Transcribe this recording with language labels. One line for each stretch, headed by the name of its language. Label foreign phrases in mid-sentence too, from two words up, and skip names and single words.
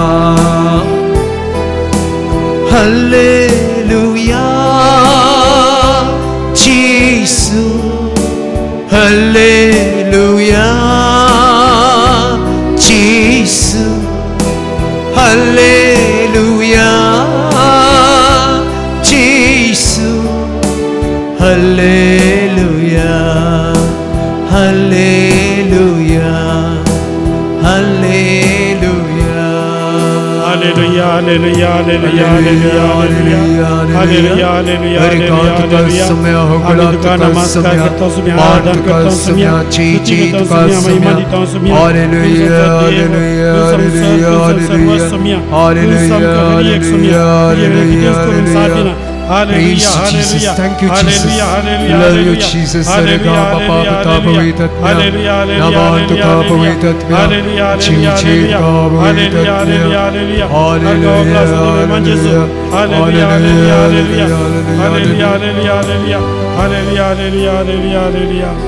English: hallelujah Jesus hallelujah Jesus hallelujah Jesus hallelujah hallelujah hallelujah hallelujah hallelujah hallelujah hallelujah hallelujah hallelujah hallelujah hallelujah
Hindi: नमस्कार करता हूँ तुम्हें आराधना करता हूँ तुम्हें महिमा देता हूँ तुम्हें
English: hallelujah hallelujah hallelujah hallelujah hallelujah Hallelujah, hallelujah, thank you, hallelujah, Jesus. hallelujah, Love you, hallelujah, Jesus. hallelujah, hallelujah, hallelujah, hallelujah, hallelujah, hallelujah, hallelujah, hallelujah.